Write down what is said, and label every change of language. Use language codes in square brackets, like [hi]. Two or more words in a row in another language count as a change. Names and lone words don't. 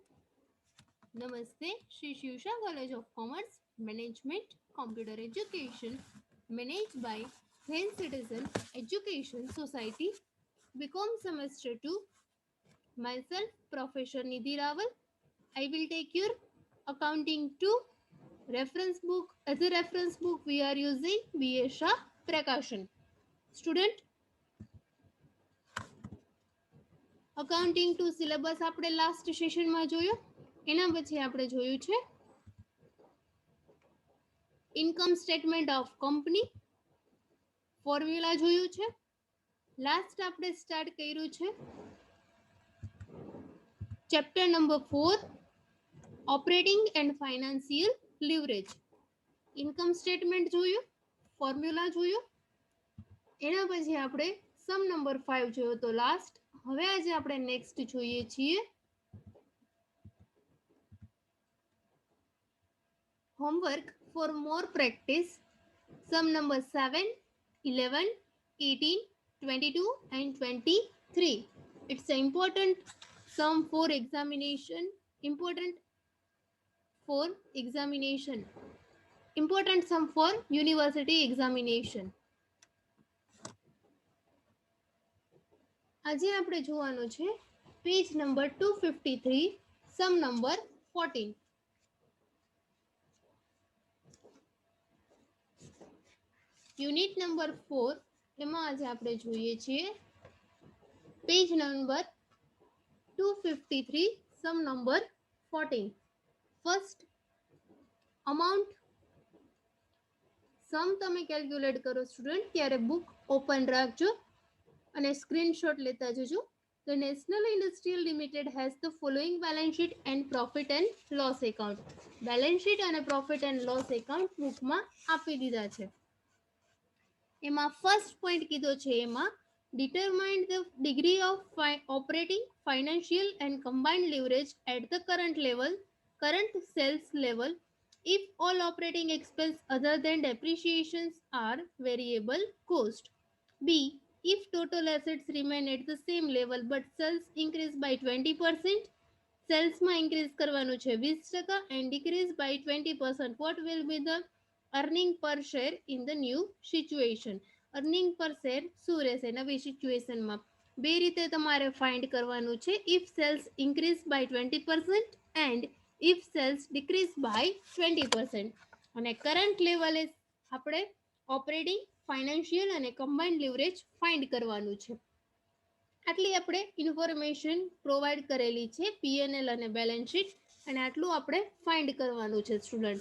[en] Namaste, Shri Shivsha College of Commerce, Management, Computer Education, managed by Zen Citizen Education Society, BCom semester 2. Myself, Professor Nidhi Rawal. I will take your accounting 2 reference book. As a reference book, we are using B.A. Shah Prakashan. Student, accounting two syllabus [gu] આપણે [en] last sessionમાં [gu] જોયો. એના પછી આપણે જોયું છે [en] income statement of company, formula [gu] જોયું છે. લાસ્ટ આપણે સ્ટાર્ટ કર્યું છે [en] chapter number 4 operating and financial leverage. income statement [gu] જોયું, ફોર્મ્યુલા જોયું. એના પછી આપણે [en] sum number 5 [gu] જોયો તો લાસ્ટ. હવે આજે આપણે નેક્સ્ટ જોઈએ છીએ [en] homework for more practice. Sum number 7, 11, 18, 22 and 23. It's an important sum for examination. Important sum for university examination. [gu] આજે આપણે જોવાનું છે [en] page number 253, sum number 14. unit number 4 [gu] એમાં આજે આપણે જોઈએ છીએ [en] page number 253, sum number 14. first amount sum [gu] તમે કેલ્ક્યુલેટ કરો સ્ટુડન્ટ ત્યારે [en] book open [gu] રાખજો અને સ્ક્રીનશોટ લેતા જજો. [en] The National Industrial Limited has the following balance sheet and profit and loss account. balance sheet [gu] અને [en] profit and loss account bookમાં [gu] આપી દીધા છે. એમાં [en] first point [gu] કીધો છે એમાં [en] determine the degree of operating, financial and combined leverage at the current sales level if all operating expense other than depreciations are variable cost. B. If total assets remain at the same level but sales increase by 20%, [gu] સેલ્સમાં ઇન્ક્રીઝ કરવાનું છે [en] 20% and decrease by 20%, what will be the earning per share in the new situation? earning per share [gu] શું રહેશે નવી સિચ્યુએશનમાં? બે રીતે તમારે ફાઇન્ડ કરવાનું છે. [en] if sales increase by 20% and if sales decrease by 20%. [gu] અને [en] current levelે [gu] આપણે [en] operating, financial [gu] અને [en] combined leverage find [gu] કરવાનું છે. આટલી આપણે [en] information provide [gu] કરેલી છે પીએનએલ અને [en] balance sheet, [gu] અને આટલું આપણે ફાઇન્ડ કરવાનું છે સ્ટુડન્ટ.